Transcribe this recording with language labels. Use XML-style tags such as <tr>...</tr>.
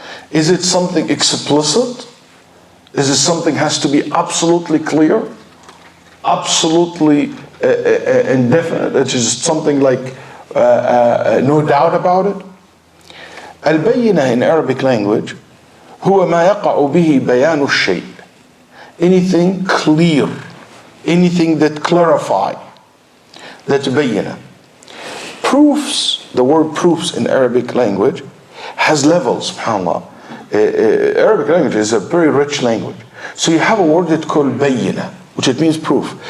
<en>Is it something explicit? Is it something has to be absolutely clear? Absolutely indefinite? It is something like no doubt about it?</en> <ar>البينة</ar> <en>in Arabic language</en> <ar>هو ما يقع به بيان الشيء.</ar> <en>Anything clear, anything that clarify, that's بينة. Proofs, the word proofs in Arabic language has levels, subhanAllah. Arabic language is a very rich language. So you have a word that's called بينة, which it means proof.</en>